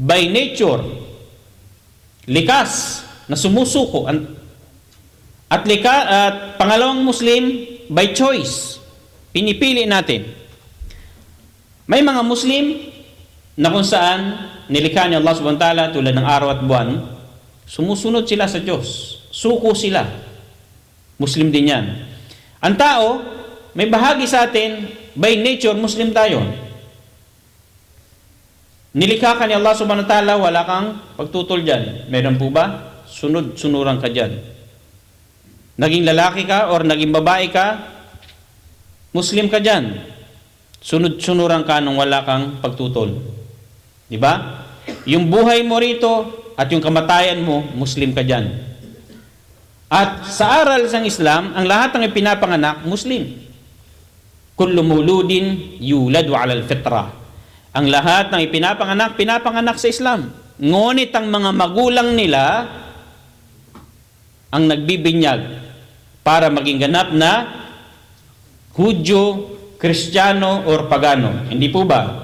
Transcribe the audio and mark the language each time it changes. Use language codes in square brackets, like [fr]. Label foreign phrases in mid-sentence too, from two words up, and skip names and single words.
[en] by nature, [tl] likas na sumusuko. At pangalawang Muslim, [en] by choice, [tl] pinipili natin. May mga Muslim na kung saan nilikha ni [ar] الله سبحانه وتعالى [tl] tulad ng araw at buwan, sumusunod sila sa Diyos. Suko sila. Muslim din yan. Ang tao, may bahagi sa atin, [en] by nature, [tl] Muslim tayo. Nilikha ka ni [ar] الله سبحانه وتعالى, [tl] wala kang pagtutol dyan. Meron po ba? Sunod-sunuran ka dyan. Naging lalaki ka or naging babae ka, Muslim ka dyan. Sunod-sunuran ka nung wala kang pagtutol. Di ba? Yung buhay mo rito at yung kamatayan mo, Muslim ka dyan. At sa aral ng Islam, ang lahat ng ipinapanganak, Muslim. [ar] كل مولود يولد على الفطرة. [tl] Ang lahat ng pinapanganak sa Islam. Ngunit ang mga magulang nila ang nagbibinyag para maging ganap na Hudyo, Kristiyano, or Pagano. Hindi po ba?